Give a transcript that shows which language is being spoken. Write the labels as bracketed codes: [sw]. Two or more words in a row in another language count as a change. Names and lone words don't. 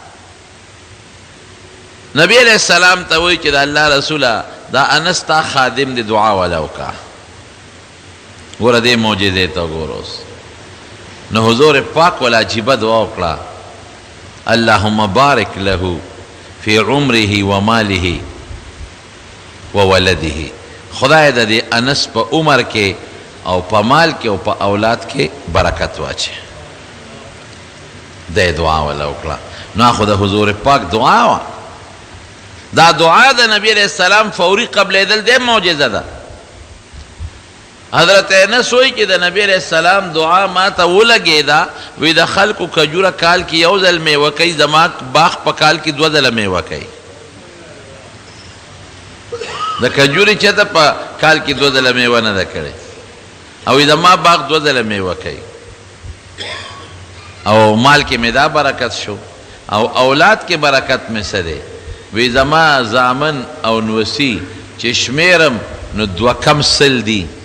[ps] نبی [ar] علیہ السلام [ps] ته وایي چې د الله رسوله دا انس تا خادم دی دعا والا وکړه ګوره دې معجزې ته ګوره اوس نو حضور پاک والا عجیبه دعا وکړه [ar] اللهم بارک له فی عمره و ماله و ولده [ps] خدای د دې انس په عمر کې او په مال کې او په اولاد کې برکت واچي دې دعا والا وکړه نو خو د حضور پاک دعا وه دا دعا د نبی [ar] علیہ السلام [ps] فوری قبلېدل دې معجزه ده حضرت انس وایي چې د نبی [ar] علیہ السلام [ps] دعا ما ته ولګېده وی د خلکو کجوره کال کې یو ځل میوه کوي زما باغ په کال کې دوه ځله میوه کوي د کجورې چېرته په کال کې دوه ځله میوه نه ده کړې او زما باغ دوه ځله میوه کوي او مال کې مې دا برکت شو او اولاد کې برکت مې څه دی وی زما زامن او نوسی چې شمیرم نو دوه کم سل دي